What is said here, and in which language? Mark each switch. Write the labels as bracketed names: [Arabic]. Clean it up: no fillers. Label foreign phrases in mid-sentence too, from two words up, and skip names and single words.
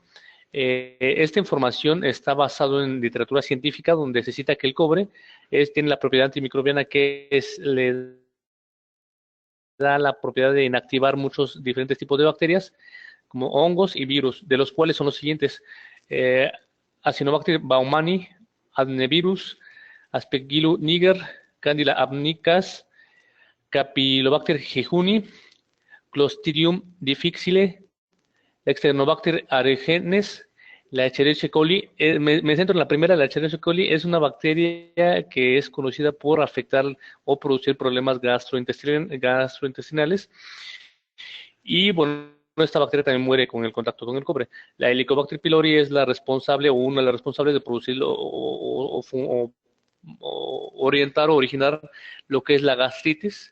[Spanish] Esta información está basada en literatura científica donde se cita que el cobre tiene la propiedad antimicrobiana le da la propiedad de inactivar muchos diferentes tipos de bacterias, como hongos y virus, de los cuales son los siguientes: Acinetobacter baumannii, adenovirus, Aspergillus niger, Candida albicans, Campylobacter jejuni, Clostridium difficile, Externobacter aerogenes, la Escherichia coli. Me centro en la primera. La Escherichia coli es una bacteria que es conocida por afectar o producir problemas gastrointestinales. Y bueno, esta bacteria también muere con el contacto con el cobre. La Helicobacter pylori es la responsable o una de las responsables de producir o orientar o originar lo que es la gastritis.